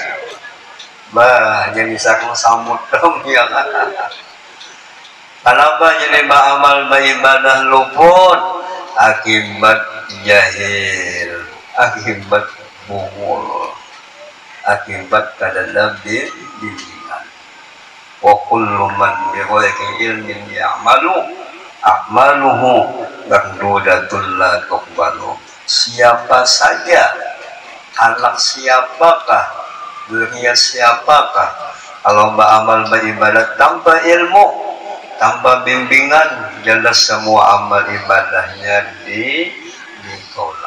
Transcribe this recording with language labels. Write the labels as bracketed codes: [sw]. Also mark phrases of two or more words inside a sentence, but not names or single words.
[bjn] Bah, jadi sakno samut dong ya kan. Kenapa jadi amal beribadah luput? Akibat jahil, akibat bungul, akibat kadang bimbingan. [ar] وكل من بغير علم يعمل أعماله مردودة لا تقبل. [bjn] Siapa saja, anak siapakah, dunia siapakah, kalau beramal beribadah tanpa ilmu, tanpa bimbingan, jelas semua amal ibadahnya ditolak.